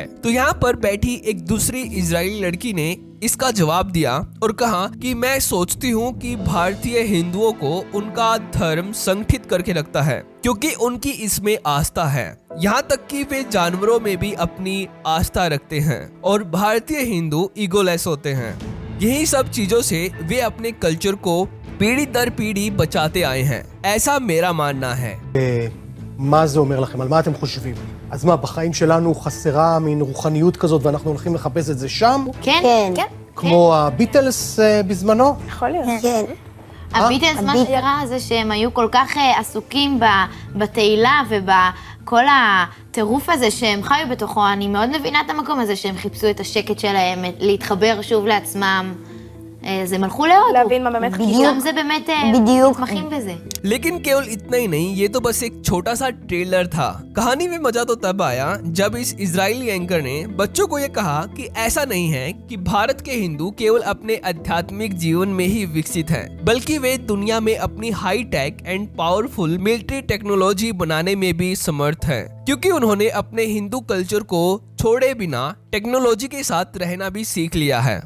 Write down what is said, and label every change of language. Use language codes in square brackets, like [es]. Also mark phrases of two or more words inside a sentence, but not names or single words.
[hi] तो यहाँ पर बैठी एक दूसरी इजरायली लड़की ने इसका जवाब दिया और कहा कि मैं सोचती हूँ कि भारतीय हिंदुओं को उनका धर्म संगठित करके रखता है, क्योंकि उनकी इसमें आस्था है। यहाँ तक कि वे जानवरों में भी अपनी आस्था रखते हैं और भारतीय हिंदू ईगोलेस होते हैं। यही सब चीजों से वे अपने कल्चर को पीढ़ी दर पीढ़ी बचाते आए हैं, ऐसा मेरा मानना है। [he] מה זה אומר לכם? על מה אתם חושבים? אז מה, בחיים שלנו חסרה מין רוחניות כזאת ואנחנו הולכים לחפש את זה שם? כן. כמו הביטלס בזמנו? יכול להיות. כן. הביטלס, מה שקרה זה שהם היו כל כך עסוקים בתהילה ובכל הטירוף הזה שהם חיו בתוכו. אני מאוד מבינה את המקום הזה שהם חיפשו את השקט שלהם, להתחבר שוב לעצמם. אז הם הלכו להודו. להבין מה באמת בדיוק. שם זה באמת מתמחים בזה. [hi] लेकिन केवल इतना ही नहीं, ये तो बस एक छोटा सा ट्रेलर था। कहानी में मजा तो तब आया जब इस इजरायली एंकर ने बच्चों को ये कहा कि ऐसा नहीं है कि भारत के हिंदू केवल अपने आध्यात्मिक जीवन में ही विकसित हैं, बल्कि वे दुनिया में अपनी [en] high tech and powerful military technology [hi] बनाने में भी समर्थ हैं, क्योंकि उन्होंने अपने हिंदू कल्चर को छोड़े बिना टेक्नोलॉजी के साथ रहना भी सीख लिया है।